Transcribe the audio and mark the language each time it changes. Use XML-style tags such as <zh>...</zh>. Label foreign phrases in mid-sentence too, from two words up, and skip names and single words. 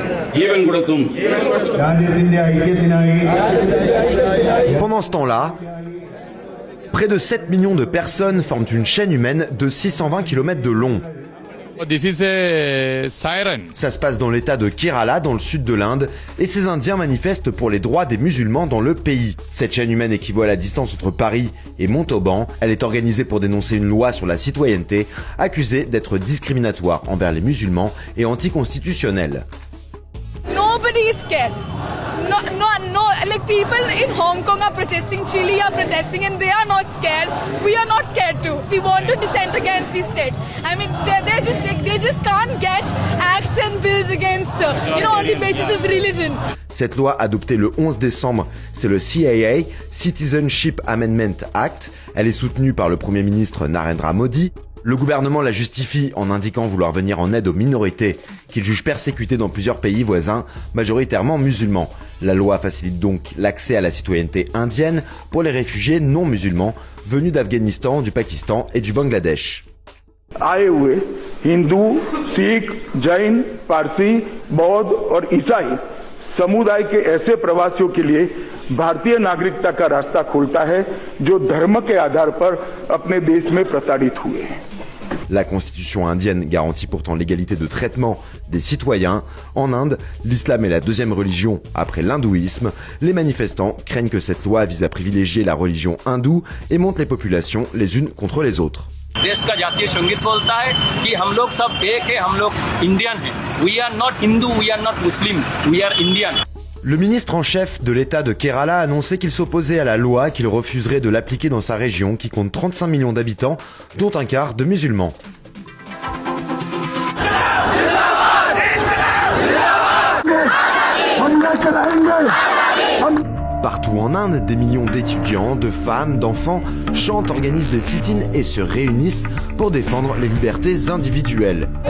<fr>Pendant ce temps-là, près de 7 millions de personnes forment une chaîne humaine de 620 km de long.</fr> <en>This is a siren.</en> <fr>Ça se passe dans l'état de Kerala, dans le sud de l'Inde, et ces Indiens manifestent pour les droits des musulmans dans le pays. Cette chaîne humaine équivaut à la distance entre Paris et Montauban. Elle est organisée pour dénoncer une loi sur la citoyenneté, accusée d'être discriminatoire envers les musulmans et anticonstitutionnelle.</fr> <en>Nobody is scared. No, like people in Hong Kong are protesting, Chile are protesting, and they are not scared. We are not scared too. We want to dissent against the state. I mean, they just can't get acts and bills against, on the basis of religion.</en> <fr>Cette loi adoptée le 11 décembre, c'est le CAA, Citizenship Amendment Act. Elle est soutenue par le Premier ministre Narendra Modi. Le gouvernement la justifie en indiquant vouloir venir en aide aux minorités qu'il juge persécutées dans plusieurs pays voisins, majoritairement musulmans. La loi facilite donc l'accès à la citoyenneté indienne pour les réfugiés non musulmans venus d'Afghanistan, du Pakistan et du Bangladesh.</fr> <hi>आए हुए हिंदू, सिख, जैन, पारसी, बौद्ध और ईसाई समुदाय के ऐसे प्रवासियों के लिए भारतीय नागरिकता का रास्ता खोलता है जो धर्म के आधार पर अपने देश में प्रताड़ित हुए हैं.</hi> <fr>La constitution indienne garantit pourtant l'égalité de traitement des citoyens. En Inde, l'islam est la deuxième religion après l'hindouisme. Les manifestants craignent que cette loi vise à privilégier la religion hindoue et monte les populations les unes contre les autres.</fr> <hi>देश का जातीय संगीत बोलता है कि हम लोग सब एक है, हम लोग इंडियन हैं.</hi> <en>We are not Hindu, we are not Muslim, we are Indian.</en> <fr>Le ministre en chef de l'État de Kerala a annoncé qu'il s'opposait à la loi, qu'il refuserait de l'appliquer dans sa région qui compte 35 millions d'habitants, dont un quart de musulmans. Partout en Inde, des millions d'étudiants, de femmes, d'enfants chantent, organisent des sit-ins et se réunissent pour défendre les libertés individuelles.</fr>